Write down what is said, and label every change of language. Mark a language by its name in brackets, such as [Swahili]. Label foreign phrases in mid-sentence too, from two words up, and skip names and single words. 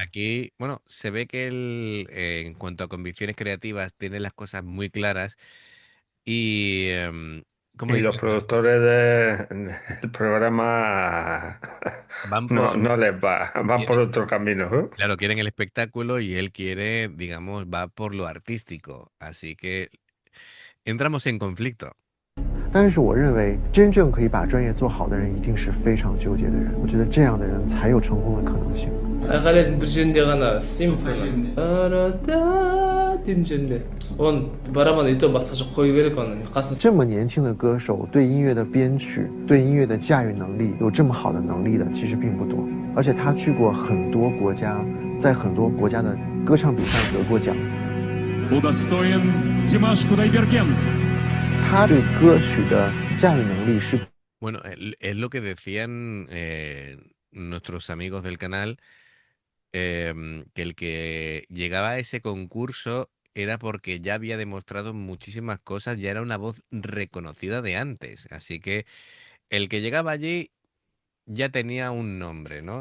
[Spanish] Aquí, bueno, se ve que en cuanto a convicciones creativas, tiene las cosas muy claras y, ¿cómo Y los dice? productores del programa Van no, por, no les va, van por quieren- otro camino, ¿eh? claro, quieren el espectáculo y él quiere, digamos, va por lo artístico. Así que entramos en conflicto. [Chinese] 但是我认为，真正可以把专业做好的人，一定是非常纠结的人。我觉得这样的人才有成功的可能性。 [Kazakh] айқайлайтын бір жерінде ғана істейміз оны. Арада дейтін жерінде. Оны барабан [Russian] и то [Kazakh] басқаша қою керек оны. [Chinese] 这么年轻的歌手，对音乐的编曲、对音乐的驾驭能力有这么好的能力的，其实并不多。而且他去过很多国家，在很多国家的歌唱比赛得过奖。 [Russian] Удостоен Димаш Кудайберген. [Chinese] 他对歌曲的驾驭能力是 [Spanish] Bueno, es lo que decían nuestros amigos del canal, que el que llegaba a ese concurso era porque ya había demostrado muchísimas cosas, ya era una voz reconocida de antes. Así que el que llegaba allí ya tenía un nombre, ¿no?